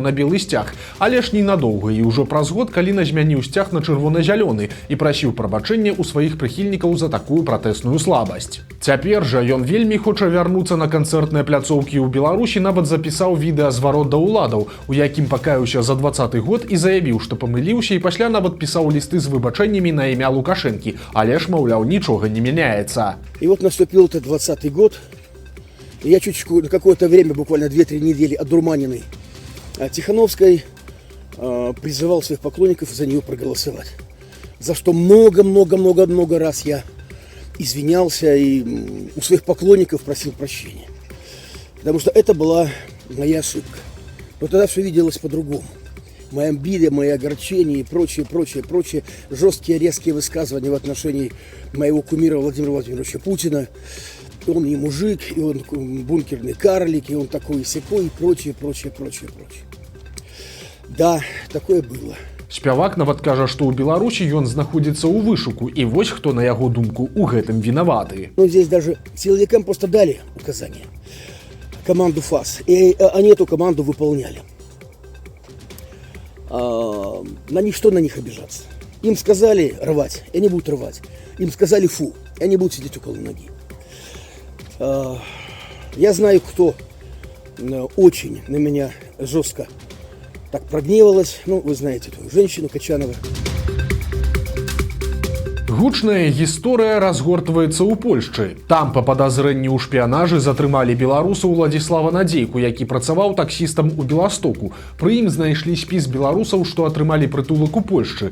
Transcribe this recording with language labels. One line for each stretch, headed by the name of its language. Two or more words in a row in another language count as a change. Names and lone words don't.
Belarusian: Але ж ненадоўга, і ўжо праз праз год, калі змяніў сцяг на чырвона-зялёны і прасіў прабачэння ў сваіх прыхільнікаў за такую пратэсную слабасць. Цяпер жа ён вельмі хоча вярнуцца на канцэртныя пляцоўкі ў Беларусі, нават запісаў відэазварот да ўладаў, у якім пакаяўся за 2020 год і заявіў, што памыліўся, і пасля нават пісаў лісты з выбачэннямі на імя Лукашэнкі, але ж, маўляў, нічога не меняется.
Russian: И вот наступил этот 2020 год, и я чуть на какое-то время, буквально 2-3 недели, одурманенный Тихановской, призывал своих поклонников за нее проголосовать. За что много раз я извинялся и у своих поклонников просил прощения. Потому что это была моя ошибка. Но тогда все виделось по-другому. Мои обиды, мои огорчения и прочие жесткие, резкие высказывания в отношении моего кумира Владимира Владимировича Путина. Он и мужик, и он бункерный карлик, и он такой и сякой, и прочее. Да, такое было.
Belarusian: Спявак нават кажа, што ў Беларусі ён знаходзіцца ў вышуку, і вось хто, на яго думку, у гэтым вінаваты.
Russian: Ну, здесь даже силовикам просто дали указание, команду ФАС, и они эту команду выполняли. На них обижаться. Им сказали рвать, и они будут рвать. Им сказали фу, и они будут сидеть около ноги. Я знаю, кто очень на меня жестко так прогневалась. Ну, вы знаете эту женщину Качанова.
Belarusian: Гучная гісторыя разгортваецца ў Польшчы. Там па падазрэнні ў шпіянажы затрымалі беларуса Уладзіслава Надзейку, які працаваў таксістам у Беластоку. Пры ім знайшлі спіс беларусаў, што атрымалі прытулак у Польшчы.